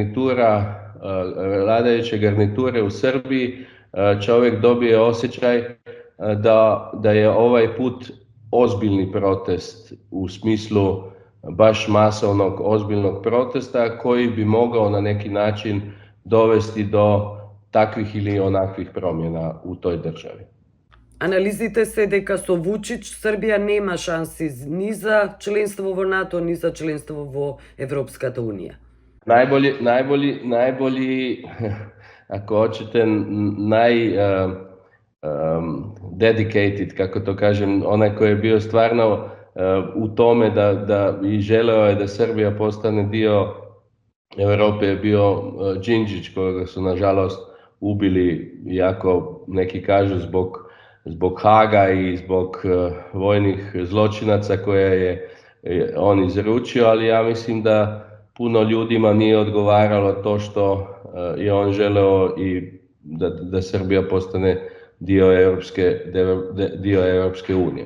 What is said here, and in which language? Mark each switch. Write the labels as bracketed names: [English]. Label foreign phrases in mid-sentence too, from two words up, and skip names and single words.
[Bosnian] garniture u Srbiji, čovjek dobije osjećaj da je ovaj put ozbiljni protest u smislu baš masovnog ozbiljnog protesta koji bi mogao na neki način dovesti do takvih ili onakvih promjena u toj državi. [Macedonian] Анализите се дека со Вучич Србија нема шанси ни за членство во НАТО, ни за членство во Европската унија. [Bosnian] Najbolji, ako hoćete, dedicated, kako to kažem, onaj koji je bio stvarno u tome da i želeo je da Srbija postane dio Europe, je bio Đinđić, kojega su nažalost ubili, iako neki kažu zbog Haga i zbog vojnih zločinaca koje je on izručio, ali ja mislim da puno ljudima nije odgovaralo to što je on želeo i da Srbija postane dio Europske unije.